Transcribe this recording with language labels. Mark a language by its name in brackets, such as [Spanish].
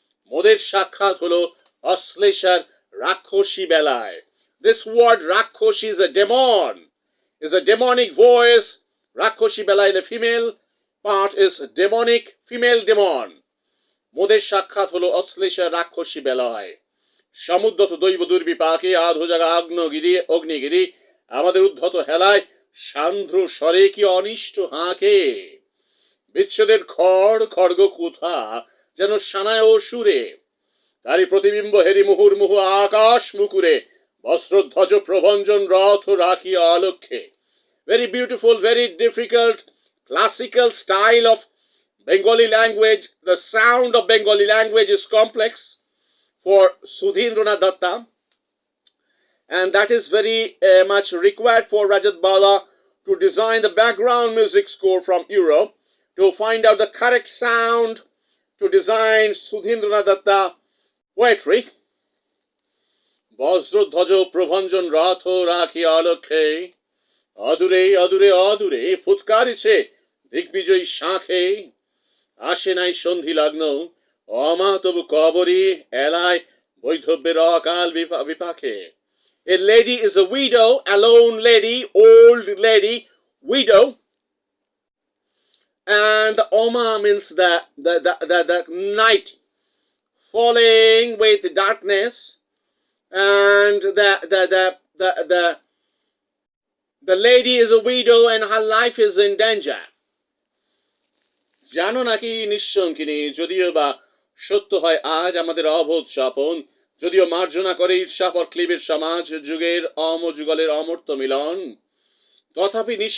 [Bangla] Moder Shakhat holo Asleshar Rakhoshi Belai. [English] This word Rakhoshi is a demon, is a demonic voice. Rakhoshi Belai, the female part, is demonic, female demon. [Bangla] Moder Shakhat holo Asleshar Rakhoshi Belai. সমুদ্রত দৈব দুর্বিপাকে আধো জাগা অগ্নিগিরি আমাদের উদ্ধত হেলায় সান্ধ্র স্বরে কি অনিষ্ট হাঁকে বিচ্ছেদের খড়গ কুথা যেন সানায় ও সুরে তারই প্রতিবিম্ব হেরি মুহুর্মুহু আকাশ মুকুরে বস্ত্রধ্বজ প্রভঞ্জন রথ রাখিয়া অলক্ষে. [English] Very beautiful, very difficult classical style of Bengali language. The sound of Bengali language is complex for Sudhindranath Datta, and that is very much required for Rajat Bala to design the background music score from Europe, to find out the correct sound to design Sudhindranath Datta poetry. [Bangla] বজ্রধ্বজ Prabhanjan রথ রাখিয়া অলক্ষে অদূরে অদূরে অদূরে ফুৎকারিছে দিগ্বিজয়ী শাঁখে আসে নাই সন্ধি লগ্ন অমা তবু কবরী এলায় বৈধব্যের অকাল বিপাকে. [English] A lady is a widow, a lone lady, old lady, widow. And the Oma means the night falling with darkness, and the lady is a widow and her life is in danger. [Bangla] জানো নাকি নিঃসঙ্কিনী যদিও বা সত্য হয় আজ আমাদের অবোধ স্বপন, যদিও মার্জনা করে ঈর্ষাপর ক্লিবের সমাজ যুগের অমযুগলের অমর্ত্য মিলন, তথাপি